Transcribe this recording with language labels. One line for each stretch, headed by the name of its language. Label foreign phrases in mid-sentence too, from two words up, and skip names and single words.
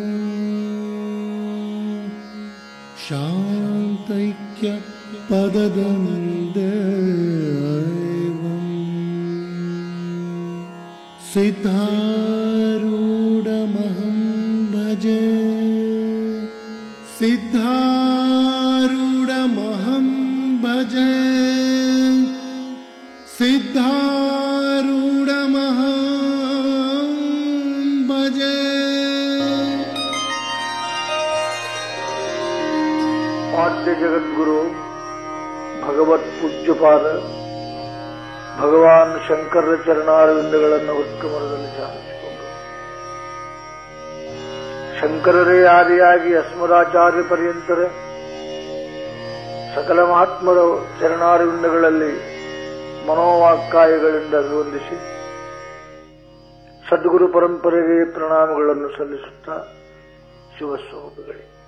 Sanskrit: शान्तैक्य पददं सिद्धारूढमहं भजे सिद्धारूढमहं भजे सिद्धारूढमहं भजे। आद्य जगद्गुरु
Kannada: ಭಗವತ್ ಪೂಜ್ಯಪಾದ ಭಗವಾನ್ ಶಂಕರರ ಚರಣಾರವಿಂದಗಳನ್ನು ಉತ್ಕಮರದಲ್ಲಿ ಚಾಲಿಸಿಕೊಂಡು ಶಂಕರರೇ ಆದಿಯಾಗಿ ಅಸ್ಮದಾಚಾರ್ಯ ಪರ್ಯಂತರ ಸಕಲ ಮಹಾತ್ಮರ ಚರಣಾರವಿಂದಗಳಲ್ಲಿ ಮನೋವಾಕ್ಕಾಯಗಳಿಂದ ಅಭಿವಂದಿಸಿ ಸದ್ಗುರು ಪರಂಪರೆಗೆ ಪ್ರಣಾಮಗಳನ್ನು ಸಲ್ಲಿಸುತ್ತಾ ಶಿವಸ್ವರೂಪಿಗಳೇ,